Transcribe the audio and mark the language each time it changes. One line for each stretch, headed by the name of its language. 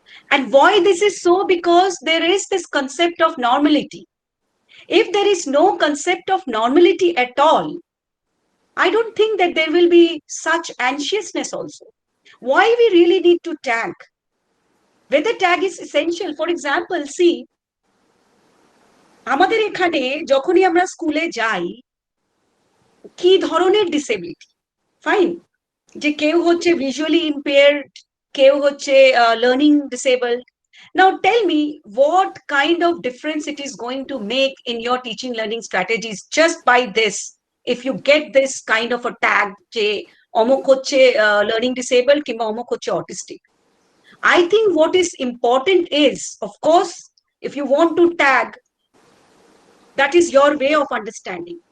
English: And why this is so? Because there is this concept of normality. If there is no concept of normality at all, I don't think that there will be such anxiousness also. Why we really need to tag? Whether tag is essential. For example, see,
Bangla: আমাদের এখানে যখনই আমরা স্কুলে যাই, কি ধরনের disability, fine, যে কেউ হচ্ছে ভিজুয়ালি ইম্পেয়ার্ড, কেউ হচ্ছে learning disabled.
English: Now tell me what kind of difference it is going to make in your teaching learning strategies just by this, if you get this kind of a tag,
Bangla: যে অমুক হচ্ছে
English: learning disabled
Bangla: কিংবা অমুক হচ্ছে
English: autistic. I think what is important is, of course, if you want to tag, that is your way of understanding.